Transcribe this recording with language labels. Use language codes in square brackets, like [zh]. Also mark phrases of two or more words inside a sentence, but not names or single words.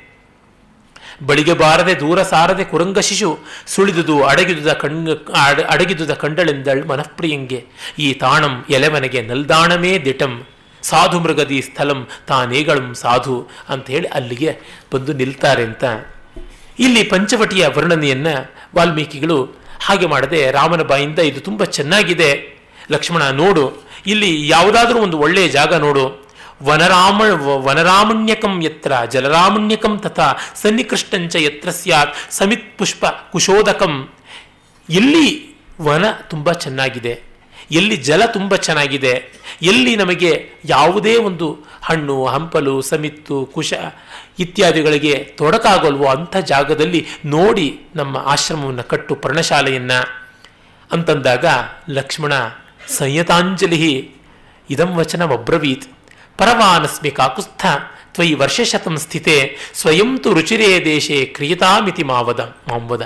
[kn] ಬಳಿಗೆ ಬಾರದೆ ದೂರ ಸಾರದೆ ಕುರಂಗ ಶಿಶು ಸುಳಿದುದು ಅಡಗಿದುದ ಕಂಡಳೆಂದಳ್ ಮನಃಪ್ರಿಯಂಗೆ, ಈ ತಾಣಂ ಎಲೆಮನೆಗೆ ನಲ್ದಾಣಮೇ ದಿಟಂ, ಸಾಧು ಮೃಗದಿ ಸ್ಥಳಂ ತಾನೇಗಳಂ ಸಾಧು ಅಂತ ಹೇಳಿ ಅಲ್ಲಿಗೆ ಬಂದು ನಿಲ್ತಾರೆ ಅಂತ. ಇಲ್ಲಿ ಪಂಚವಟಿಯ ವರ್ಣನೆಯನ್ನು ವಾಲ್ಮೀಕಿಗಳು ಹಾಗೆ ಮಾಡದೆ ರಾಮನ ಬಾಯಿಂದ ಇದು ತುಂಬ ಚೆನ್ನಾಗಿದೆ ಲಕ್ಷ್ಮಣ ನೋಡು, ಇಲ್ಲಿ ಯಾವುದಾದ್ರೂ ಒಂದು ಒಳ್ಳೆಯ ಜಾಗ ನೋಡು, [sa] ವನರಾಮಣ್ಯಕಂ ಯತ್ರ ಜಲರಾಮಣ್ಯಕಂ ತಥಾ ಸನ್ನಿಕೃಷ್ಟಂಚ ಯತ್ರ ಸ್ಯಾತ್ ಸಮಿತ್ ಪುಷ್ಪ ಕುಶೋದಕಂ. [kn] ಎಲ್ಲಿ ವನ ತುಂಬ ಚೆನ್ನಾಗಿದೆ, ಎಲ್ಲಿ ಜಲ ತುಂಬ ಚೆನ್ನಾಗಿದೆ, ಎಲ್ಲಿ ನಮಗೆ ಯಾವುದೇ ಒಂದು ಹಣ್ಣು ಹಂಪಲು ಸಮಿತ್ತು ಕುಶ ಇತ್ಯಾದಿಗಳಿಗೆ ತೊಡಕಾಗಲ್ವೋ ಅಂಥ ಜಾಗದಲ್ಲಿ ನೋಡಿ ನಮ್ಮ ಆಶ್ರಮವನ್ನು ಕಟ್ಟು ಪರ್ಣಶಾಲೆಯನ್ನು ಅಂತಂದಾಗ ಲಕ್ಷ್ಮಣ [sa] ಸಂಯತಾಂಜಲಿ ಇದಂ ವಚನಮಬ್ರವೀತ್, ಪರವಾನಸ್ಮಿ ಕಾಕುಸ್ಥ ತ್ವಯಿ ವರ್ಷಶತಂ ಸ್ಥಿತೆ ಸ್ವಯಂ ತು ರುಚಿರೇ ದೇಶೇ ಕ್ರಿಯತಾಮಿತಿ ಮಾಂವದ.